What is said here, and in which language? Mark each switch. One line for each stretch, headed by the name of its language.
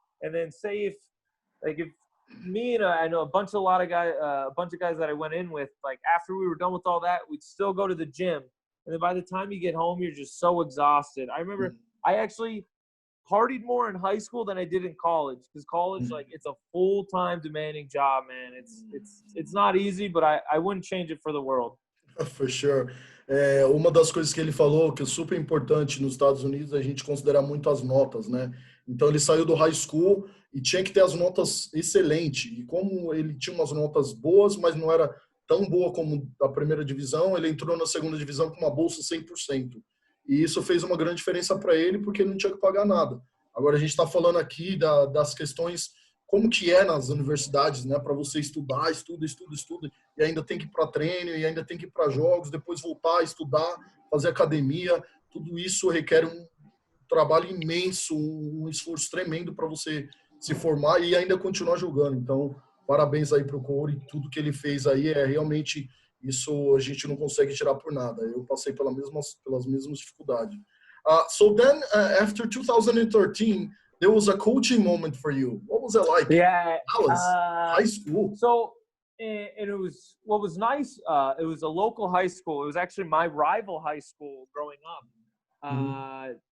English: And then say if me and I know a bunch of guys that I went in with, like after we were done with all that, we'd still go to the gym. And then by the time you get home, you're just so exhausted. I remember I actually partied more in high school than I did in college, because college, like, it's a full-time demanding job, man. It's not easy, but I wouldn't change it for the world. For sure.
Portuguese: Uma das coisas que ele falou que é super importante nos Estados Unidos, a gente considera muito as notas, né? Então ele saiu do high school e tinha que ter as notas excelentes. E como ele tinha umas notas boas, mas não era tão boa como a primeira divisão, ele entrou na segunda divisão com uma bolsa 100%. E isso fez uma grande diferença para ele, porque ele não tinha que pagar nada. Agora a gente está falando aqui das questões, como que é nas universidades, né? Para você estudar, estuda, e ainda tem que ir para treino, e ainda tem que ir para jogos, depois voltar a estudar, fazer academia. Tudo isso requer um trabalho imenso, um esforço tremendo para você se formar e ainda continuar jogando. Então, parabéns aí para o Cody, tudo que ele fez aí realmente, isso a gente não consegue tirar por nada. Eu passei pelas mesmas dificuldades.
English: So then, after 2013, there was a coaching moment for you. What was it like? Yeah, Dallas, high school. So, and it was, what was nice, it was a local high school. It was actually my rival high school growing up.